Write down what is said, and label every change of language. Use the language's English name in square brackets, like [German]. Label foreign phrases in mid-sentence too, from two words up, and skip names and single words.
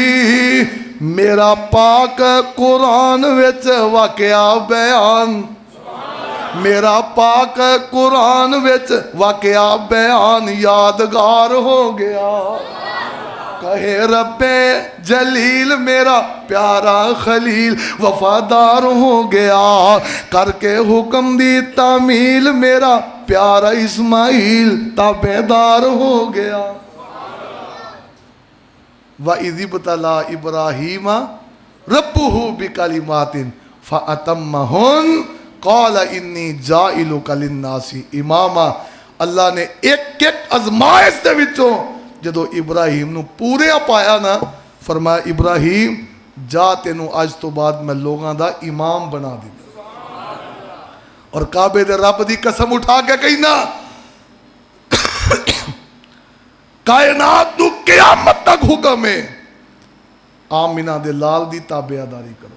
[Punjabi] ਮੇਰਾ ਪਾਕ ਕੁਰਾਨ ਵਿਚ ਵਾਕਿਆ ਬਿਆਨ, ਮੇਰਾ ਪਾਕ ਕੁਰਾਨ ਵਿਚ ਵਾਕਿਆ ਬਿਆਨ ਯਾਦਗਾਰ ਹੋ ਗਿਆ। ਕਹੇ ਰੱਬੇ ਜਲੀਲ ਮੇਰਾ ਪਿਆਰਾ ਖ਼ਲੀਲ ਵਫ਼ਾਦਾਰ ਹੋ ਗਿਆ। ਕਰਕੇ ਹੁਕਮ ਦੀ ਤਾਮੀਲ ਮੇਰਾ ਪਿਆਰਾ ਇਸਮਾਈਲ ਤਾਬੇਦਾਰ ਹੋ ਗਿਆ। [Arabic] وإذ ابتلى إبراهيم ربه بكلمات فأتمهن قال إني جاعلك للناس إماما. [Punjabi] ਅੱਲਾਹ ਨੇ ਇਕ ਇਕ ਅਜ਼ਮਾਇਸ਼ ਦੇ ਵਿਚੋਂ ਜਦੋਂ ਇਬਰਾਹੀਮ ਨੂੰ ਪੂਰੇ ਪਾਇਆ ਨਾ, ਫ਼ਰਮਾਇਆ ਇਬਰਾਹੀਮ ਜਾ ਤੈਨੂੰ ਅੱਜ ਤੋਂ ਬਾਅਦ ਮੈਂ ਲੋਕਾਂ ਦਾ ਇਮਾਮ ਬਣਾ ਦਿੱਤਾ। ਅਤੇ ਕਾਬੇ ਦੇ ਰੱਬ ਦੀ ਕਸਮ ਉਠਾ ਕੇ ਕਹਿਣਾ ਕਾਇਨਾਤ ਨੂੰ ਕਿਆਮਤ ਤਕ ਹੁਕਮ ਹੈ ਆਮਿਨਾ ਦੇ ਲਾਲ ਦੀ ਤਾਬੇਦਾਰੀ ਕਰੋ।